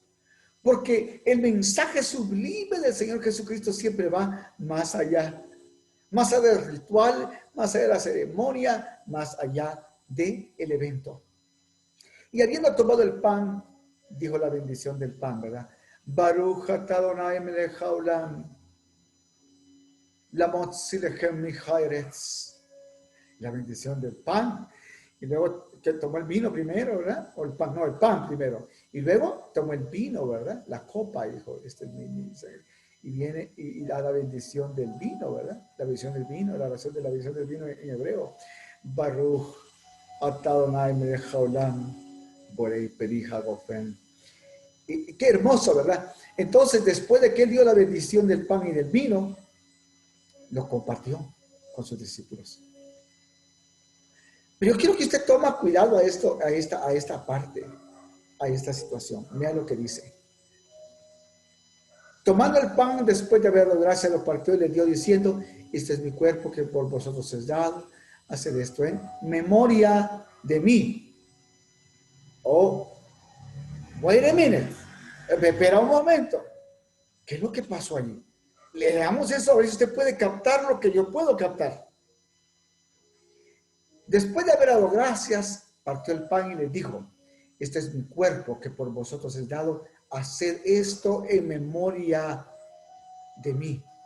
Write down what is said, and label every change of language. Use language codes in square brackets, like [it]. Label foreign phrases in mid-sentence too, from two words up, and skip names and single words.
[es] Porque el mensaje sublime del Señor Jesucristo siempre va más allá del ritual, más allá de la ceremonia, más allá del evento. Y habiendo tomado el pan, dijo la bendición del pan, ¿verdad? [he] ברוך אתה אדוני מלך העולם, המוציא לחם מן הארץ. [es] La bendición del pan. Y luego que tomó el vino primero, ¿verdad? O el pan, no, el pan primero. Y luego tomó el vino, ¿verdad? La copa, dijo, y viene y da la bendición del vino, ¿verdad? La bendición del vino, la razón de la bendición del vino en hebreo. [he] ברוך אתה אדוני מלך העולם, בורא פרי הגפן. [es] Y qué hermoso, ¿verdad? Entonces, después de que él dio la bendición del pan y del vino, lo compartió con sus discípulos. Pero yo quiero que usted tome cuidado a esto, a esta parte, a esta situación. Mira lo que dice. Tomando el pan, después de haber dado gracias, lo partió y le dio diciendo, este es mi cuerpo que por vosotros es dado, haced esto en memoria de mí. [en] Oh, wait a minute. [es] Espera un momento. ¿Qué es lo que pasó allí? Leamos eso, a ver si usted puede captar lo que yo puedo captar. Después de haber dado gracias, partió el pan y les dijo, este es mi cuerpo que por vosotros es dado, haced esto en memoria de mí.